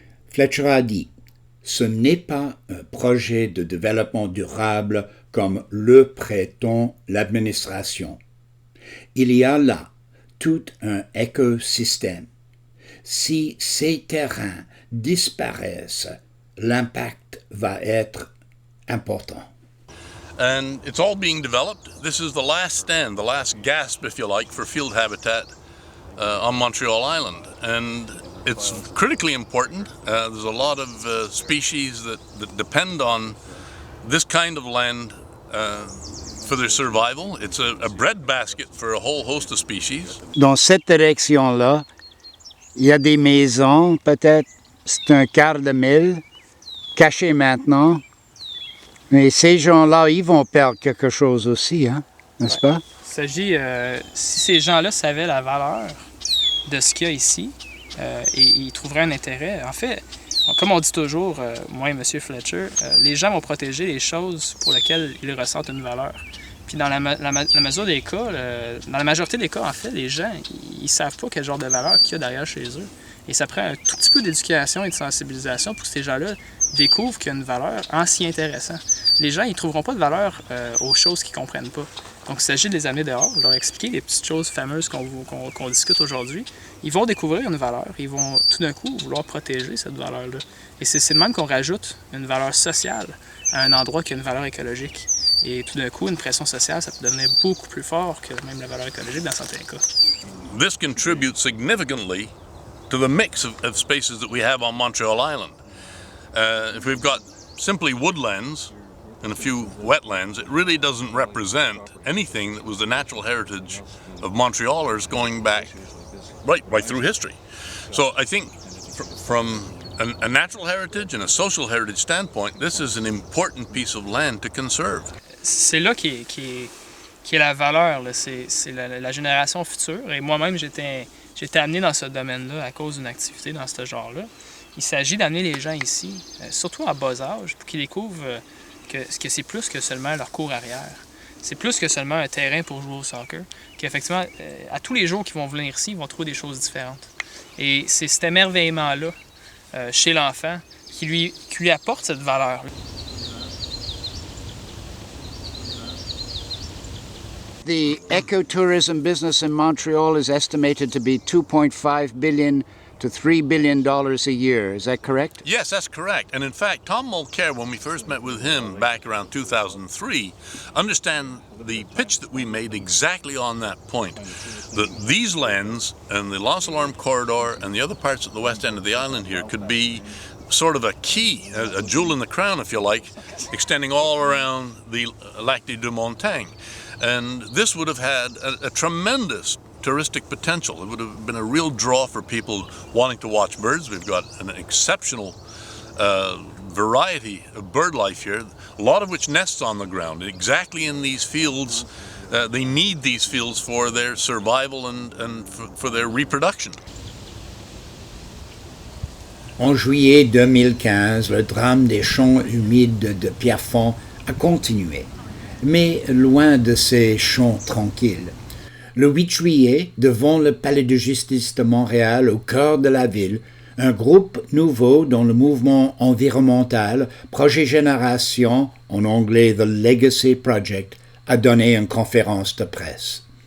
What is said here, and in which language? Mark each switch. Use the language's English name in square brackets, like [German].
[French] Fletcher a dit « Ce n'est pas un projet de développement durable comme le prétend l'administration. Il y a là tout un écosystème. Si ces terrains disparaissent, l'impact va être important. » [English] And it's all being developed. This is the last stand, the last gasp, if you like, for field habitat on Montreal Island. And it's critically important. There's a lot of species that depend on this kind of land for their survival. It's a breadbasket for a whole host of species. [French] Dans cette direction-là, il y a des maisons, peut-être c'est un quart de mille, cachées maintenant. Mais ces gens-là, ils vont perdre quelque chose aussi, hein, n'est-ce pas? Il s'agit, si ces gens-là savaient la valeur de ce qu'il y a ici, et ils trouveraient un intérêt. En fait, comme on dit toujours, moi et M. Fletcher, les gens vont protéger les choses pour lesquelles ils ressentent une valeur. Puis dans la mesure des cas, dans la majorité des cas, en fait, les gens, ils savent pas quel genre de valeur qu'il y a derrière chez eux. Et ça prend un tout petit peu d'éducation et de sensibilisation pour que ces gens-là découvrent qu'il y a une valeur en s'y intéressant. Les gens, ils ne trouveront pas de valeur aux choses qu'ils ne comprennent pas. Donc, il s'agit de les amener dehors, de leur expliquer les petites choses fameuses qu'on discute aujourd'hui. Ils vont découvrir une valeur. Ils vont tout d'un coup vouloir protéger cette valeur-là. Et c'est de même qu'on rajoute une valeur sociale à un endroit qui a une valeur écologique. Et tout d'un coup, une pression sociale, ça peut devenir beaucoup plus fort que même la valeur écologique dans certains cas. [English] This contributes significantly to the mix of spaces that we have on Montreal Island. If we've got simply woodlands and a few wetlands, it really doesn't represent anything that was the natural heritage of Montrealers going back right through history. So I think from a natural heritage and a social heritage standpoint, this is an important piece of land to conserve. [French] C'est là qui est la valeur, là. C'est la génération future. Et moi-même, j'étais amené dans ce domaine-là à cause d'une activité dans ce genre-là. Il s'agit d'amener les gens ici, surtout à bas âge, pour qu'ils découvrent que c'est plus que seulement leur cour arrière. C'est plus que seulement un terrain pour jouer au soccer. Qu'effectivement, à tous les jours qu'ils vont venir ici, ils vont trouver des choses différentes. Et c'est cet émerveillement-là chez l'enfant qui lui apporte cette valeur-là. [English] The ecotourism business in Montreal is estimated to be $2.5 billion to $3 billion a year. Is that correct? Yes, that's correct. And in fact, Tom Mulcair, when we first met with him back around 2003, understand the pitch that we made exactly on that point. That these lands and the Lost Alarm Corridor and the other parts at the west end of the island here could be sort of a key, a jewel in the crown, if you like, extending all around the Lac des Deux Montagnes. And this would have had a tremendous touristic potential. It would have been a real draw for people wanting to watch birds. We've got an exceptional variety of bird life here, a lot of which nests on the ground. Exactly in these fields, they need these fields for their survival and for their reproduction. [French] En juillet 2015, le drame des champs humides de Pierrefonds a continué, mais loin de ces champs tranquilles. Le 8 juillet, devant le Palais de justice de Montréal, au cœur de la ville, un groupe nouveau dans le mouvement environnemental, Projet Génération, en anglais The Legacy Project, a donné une conférence de presse.